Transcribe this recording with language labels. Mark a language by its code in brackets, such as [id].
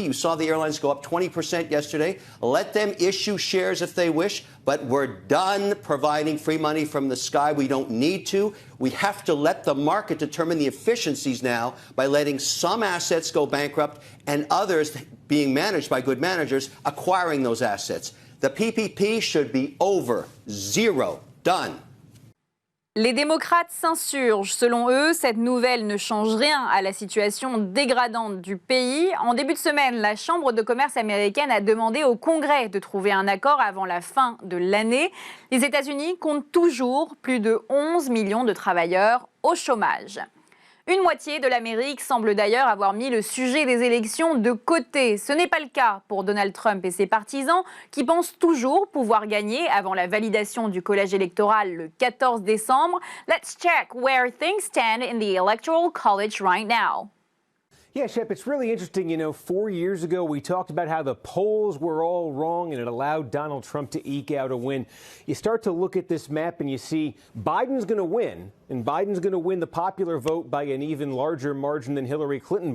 [en] You saw the airlines go up 20% yesterday. Let them issue shares if they wish, but we're done providing free money from the sky. We don't need to. We have to let the market determine the efficiencies now by letting some assets go bankrupt and others being managed by good managers acquiring those assets. The PPP should be over. Zero. Done. [fr] Les démocrates s'insurgent. Selon eux, cette nouvelle ne change rien à la situation dégradante du pays. En début de semaine, la Chambre de commerce américaine a demandé au Congrès de trouver un accord avant la fin de l'année. Les États-Unis comptent toujours plus de 11 millions de travailleurs au chômage. Une moitié de l'Amérique semble d'ailleurs avoir mis le sujet des élections de côté. Ce n'est pas le cas pour Donald Trump et ses partisans qui pensent toujours pouvoir gagner avant la validation du collège électoral le 14 décembre. [en] Let's check where things stand in the Electoral College right now. Yeah, Shep, it's really interesting. You know, 4 years ago, we talked about how the polls were all wrong and it allowed Donald Trump to eke out a win. You start to look at this map and you see Biden's going to win, and Biden's going to win the popular vote by an even larger margin than Hillary Clinton.